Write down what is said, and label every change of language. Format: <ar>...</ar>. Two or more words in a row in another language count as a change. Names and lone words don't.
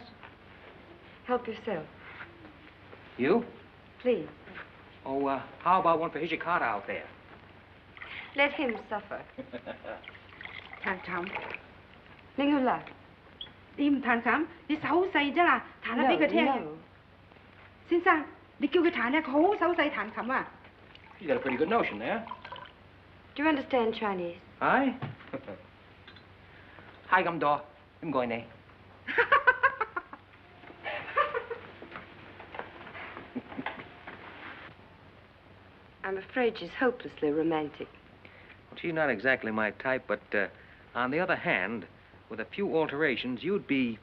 <en>Help yourself. You? Please. Oh, how about one for Hijikata out there? Let him suffer.</en> <yue>彈琴，拎佢嚟。你唔彈琴，你手好細啫啦，彈下俾佢聽。</yue> <en>No.</en> <yue>先生，你叫佢彈咧，佢好手細彈琴啊。</yue> <en>You got a pretty good notion there. Do you understand Chinese? Hi. Hi,</en> <yue>咁多，唔該你。</yue> <en>I'm afraid she's hopelessly romantic. Well, she's not exactly my type, but on the other hand, with a few alterations, you'd be...</en>